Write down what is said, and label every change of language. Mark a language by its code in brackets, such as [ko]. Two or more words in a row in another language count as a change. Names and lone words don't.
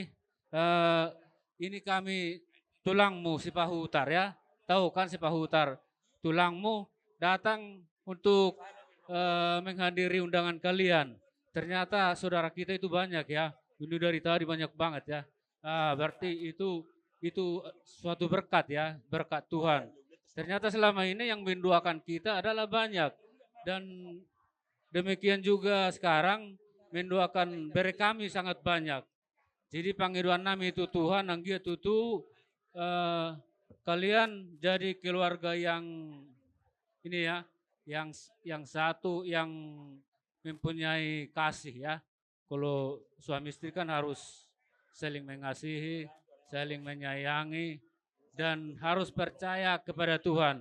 [id] Ini kami tulangmu si Pahutar ya. Tahu kan si Pahutar. Tulangmu datang untuk menghadiri undangan kalian. Ternyata saudara kita itu banyak ya. Ini dari tadi banyak banget ya. Berarti itu suatu berkat ya, berkat Tuhan. Ternyata selama ini yang mendoakan kita adalah banyak. Dan demikian juga sekarang mendoakan bere kami sangat banyak. Jadi panggilan nami itu Tuhan, [bbc] anggia tutu [id] kalian jadi keluarga yang ini ya, yang satu yang mempunyai kasih ya. Kalau suami istri kan harus saling mengasihi, saling menyayangi, dan harus percaya kepada Tuhan.